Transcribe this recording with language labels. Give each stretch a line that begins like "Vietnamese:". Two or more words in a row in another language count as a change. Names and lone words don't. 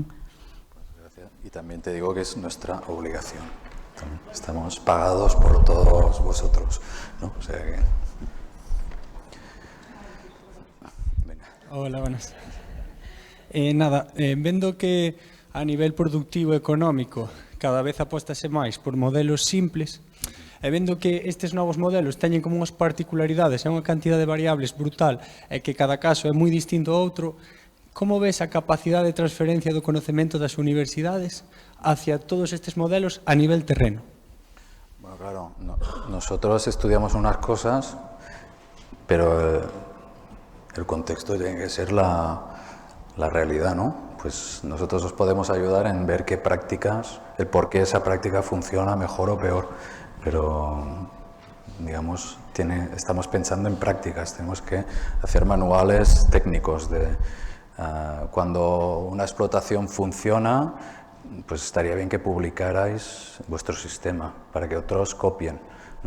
Spanish: Gracias. Y también te digo que es nuestra obligación. Estamos pagados por todos vosotros, ¿no? O sea que... Venga. Hola, buenas.
Galician: Vendo que a nivel productivo e económico cada vez apóstase máis por modelos simples e vendo que estes novos modelos teñen como unhas particularidades e unha cantidad de variables brutal e que cada caso é moi distinto ao outro, como ves a capacidade de transferencia do conocemento das universidades hacia todos estes modelos a nivel terreno?
Spanish: Bueno, claro, nosotros estudiamos unas cosas, pero el contexto tiene que ser la realidad, ¿no? Pues nosotros os podemos ayudar en ver qué prácticas, el por qué esa práctica funciona mejor o peor, pero digamos, estamos pensando en prácticas, tenemos que hacer manuales técnicos de cuando una explotación funciona, pues estaría bien que publicarais vuestro sistema para que otros copien, ¿no?